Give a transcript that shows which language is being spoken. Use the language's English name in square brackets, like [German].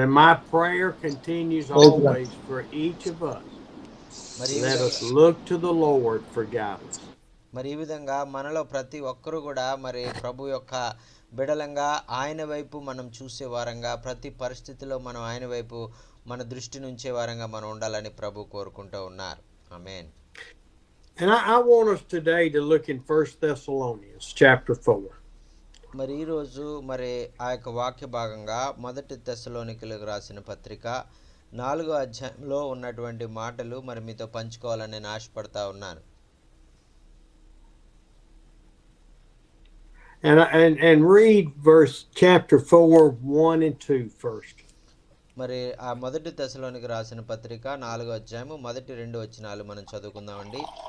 [English] And my prayer continues always for each of us. Let us look to the Lord for guidance. [Telugu] మరి ఈ విధంగా మనలో ప్రతి ఒక్కరూ కూడా మరి ప్రభు యొక్క బిడలంగా ఆయన వైపు మనం చూసే వారంగా, ప్రతి పరిస్థితిలో మనం ఆయన వైపు మన దృష్టి నుంచే వారంగా మనం ఉండాలని ప్రభు కోరుకుంటూ ఉన్నారు. ఆమేన్. [English] And I want us today to look in 1 Thessalonians chapter 4. [Telugu] మరి ఈరోజు మరి ఆ యొక్క వాక్య భాగంగా 1 తెస్సలోనికీయులకు రాసిన పత్రిక 4వ అధ్యాయంలో ఉన్నటువంటి మాటలు మరి మీతో పంచుకోవాలని నేను ఆశపడతా ఉన్నాను. [English] And read chapter 4, 1 and 2 first. [Telugu] మరి ఆ 1 తెస్సలోనికి రాసిన పత్రిక 4వ అధ్యాయము 1-2 వచనాలు మనం చదువుకుందామండి.